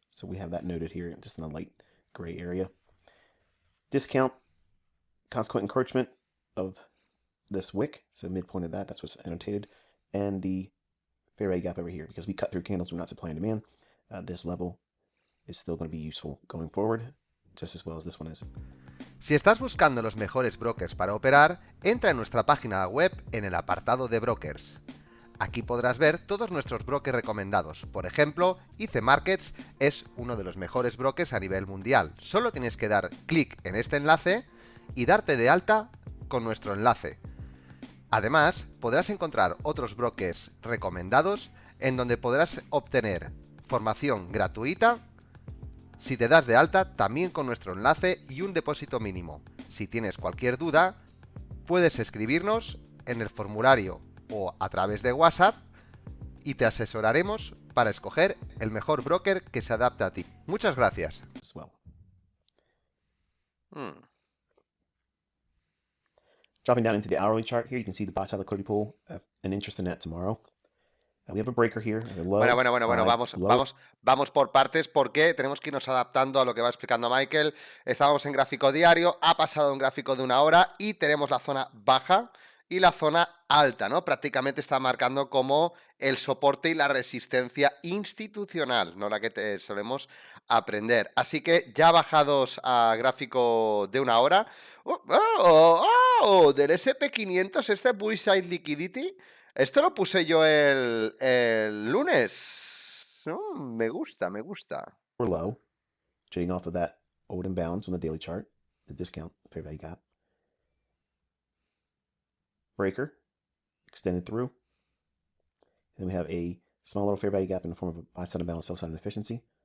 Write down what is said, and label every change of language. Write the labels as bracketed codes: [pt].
[en] So we have that noted here, just in a light gray area. Discount, consequent encouragement of this wick, so midpoint of that, that's what's annotated. And the fair value gap over here, because we cut through candles, we're not supply and demand. This level is still going to be useful going forward, just as well as this one is. [es] Si estás buscando los mejores brokers para operar, entra en nuestra página web en el apartado de brokers. Aquí podrás ver todos nuestros brokers recomendados. Por ejemplo, IC Markets es uno de los mejores brokers a nivel mundial. Solo tienes que dar clic en este enlace y darte de alta con nuestro enlace. Además, podrás encontrar otros brokers recomendados en donde podrás obtener formación gratuita. Si te das de alta, también con nuestro enlace y un depósito mínimo. Si tienes cualquier duda, puedes escribirnos en el formulario o a través de WhatsApp y te asesoraremos para escoger el mejor broker que se adapte a ti. Muchas gracias. [en] Dropping down into the hourly chart here, you can see the buy side liquidity pool, an interest in that tomorrow. We have a breaker here. [es] Bueno, vamos por partes porque tenemos que irnos adaptando a lo que va explicando Michael. Estábamos en gráfico diario, ha pasado un gráfico de 1 hora y tenemos la zona baja y la zona alta, ¿no? Prácticamente está marcando como el soporte y la resistencia institucional, no la que solemos aprender. Así que ya bajados a gráfico de 1 hora, del SP500, este Buy-Side Liquidity. Esto lo puse yo el lunes. Me gusta. [en] We're low, trading off of that old imbalance on the daily chart, the discount, fair value gap. Breaker, extended through. Then we have a small little fair value gap in the form of a buy side imbalance, sell side inefficiency.